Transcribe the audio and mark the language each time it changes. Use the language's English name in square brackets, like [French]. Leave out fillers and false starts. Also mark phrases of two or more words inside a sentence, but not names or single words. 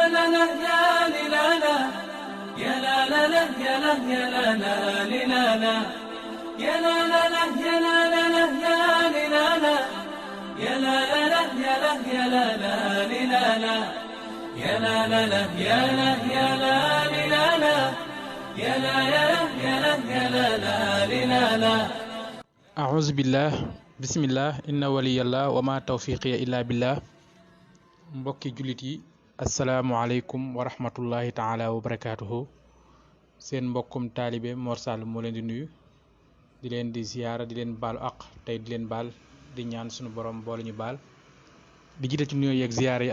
[Arabic] لا يا لا لا لا يا لا يا لا لا لا لا يا لا لا لا يا لا لا لا يا لا لا يا لا يا لا يا لا يا لا لا لا يا لا يا لا لا يا لا يا لا يا لا لا لا أعوذ بالله بسم الله إن ولي الله وما توفيقي إلا بالله. [Wolof] mbokki jullit yi [Arabic] السلام عليكم ورحمة الله تعالى وبركاته. [Wolof] seen mbokkum taalibe Mor Sall moo leen di nuyu di leen di ziyaara di leen baalu àq tey di leen baal di ñaan suñu borom boole ñu baal di jiite ci nuyoo yeeg ziyaara yi